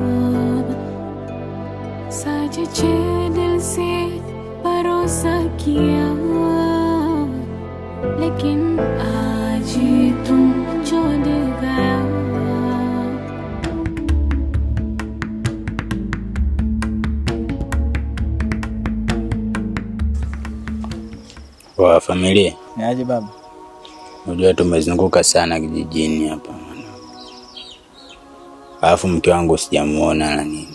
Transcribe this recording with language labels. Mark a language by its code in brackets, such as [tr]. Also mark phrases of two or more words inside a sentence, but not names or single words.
[hi] सच्चे दिल से भरोसा किया लेकिन आज तुम छोड़ गया [sw] Wa familia. Niaje baba? Unajua tumezunguka sana kijijini hapa. Alafu mke wangu sijamuona na nini.